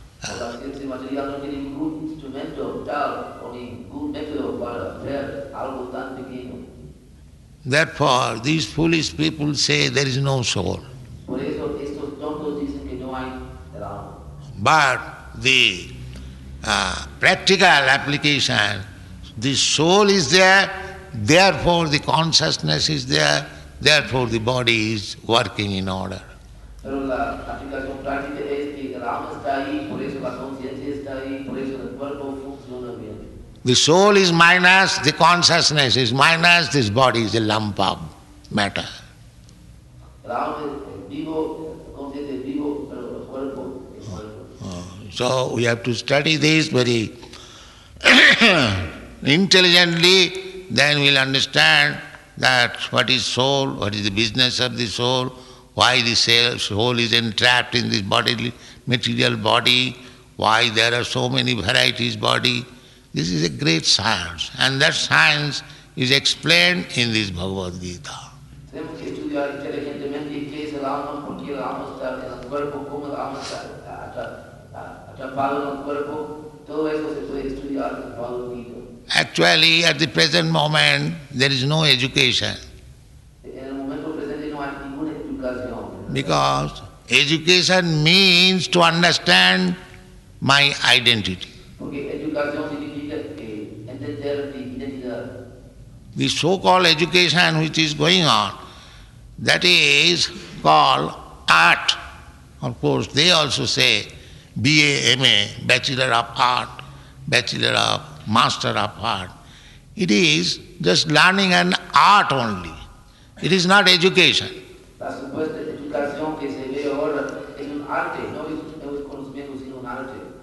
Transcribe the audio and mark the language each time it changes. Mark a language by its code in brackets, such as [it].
[es] La ciencia material no tiene ningún instrumento tal o ningún método para ver algo tan pequeño. [en] Therefore, these foolish people say there is no soul. [es] Por eso estos tontos dicen que no hay el alma. [en] But the practical application, the soul is there, therefore the consciousness is there, therefore the body is working in order. [es] Pero la aplicación práctica es que el alma está ahí, por eso la conciencia está ahí, por eso el cuerpo funciona bien. [en] The soul is minus, the consciousness is minus, this body is a lump of matter. [es] El alma es vivo, la conciencia es vivo, pero el cuerpo es muerto. [en] So we have to study this very intelligently, then we'll understand that what is soul, what is the business of the soul, why the soul is entrapped in this bodily, material body, why there are so many varieties body. This is a great science, and that science is explained in this Bhagavad Gita. [es] Tenemos que estudiar inteligentemente qué es el alma, por qué el alma está en el cuerpo, cómo el alma está atrapado en el cuerpo. Todo eso se puede estudiar en el Bhagavad Gita. [en] Actually, at the present moment, there is no education. [es] En el momento presente no hay ninguna educación. [en] Because education means to understand my identity. [es] Porque educación significa entender mi identidad. [en] The so-called education which is going on, that is called art. Of course, they also say BA, MA, Bachelor of Art, Bachelor of Master of Art. It is just learning an art only. It is not education. [es] La supuesta educación que se ve ahora es un arte, no es conocimiento sino un arte.